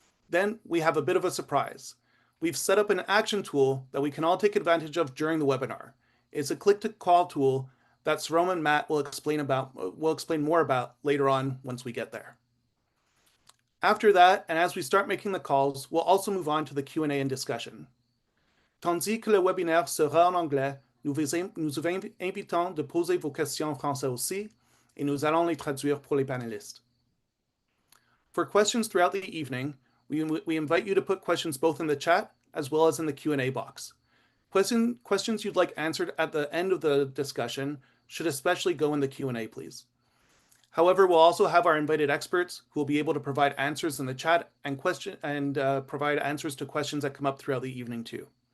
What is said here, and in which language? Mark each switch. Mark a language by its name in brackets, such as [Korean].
[English] Then we have a bit of a surprise. We've set up an action tool that we can all take advantage of during the webinar. It's a click-to-call tool that Sarom and Matt will explain more about later on once we get there. After that, and as we start making the calls, we'll also move on to the Q&A and discussion. [French] Tandis que le webinaire sera en anglais, nous vous invitons de poser vos questions en français aussi, et nous allons les traduire pour les panélistes. [English] For questions throughout the evening, we invite you to put questions both in the chat as well as in the Q&A box. Questions you'd like answered at the end of the discussion should especially go in the Q&A, please. However, we'll also have our invited experts who will be able to provide answers in the chat and provide answers to questions that come up throughout the evening too.